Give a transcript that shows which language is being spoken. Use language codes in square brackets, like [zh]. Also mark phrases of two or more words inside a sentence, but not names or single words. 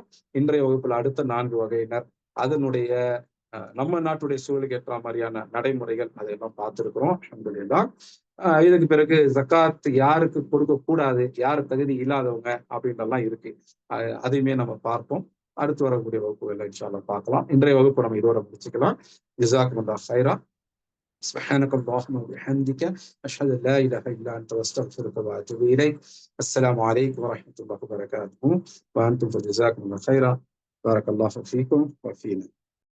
[ta] இன்றைய வகுப்புல அடுத்த 4 வகையினர், அதனுடைய நம்ம நாட்டுடைய சூழலுக்கு ஏற்ற மாதிரியான நடைமுறைகள் அதையெல்லாம் பார்த்திருக்கிறோம். அல்ஹம்துலில்லாஹ். இதுக்கு பிறகு ஜக்காத் யாருக்கு கொடுக்க கூடாது, யார் தகுதி இல்லாதவங்க அப்படின்றலாம் இருக்கு. அதையுமே நம்ம பார்ப்போம். அடுத்து வரக்கூடிய வகுப்புகளை [ar] إن شاء الله [ta] பார்க்கலாம். இன்றைய வகுப்பு நம்ம இதோட முடிச்சுக்கலாம். [ar] جزاكم الله خيرا. سبحانك اللهم وبحمدك أشهد أن لا إله إلا أنت وأستغفرك وأتوب إليك. السلام عليكم ورحمة الله وبركاته وأنتم فجزاكم الله خيرا. بارك الله فيكم وفينا.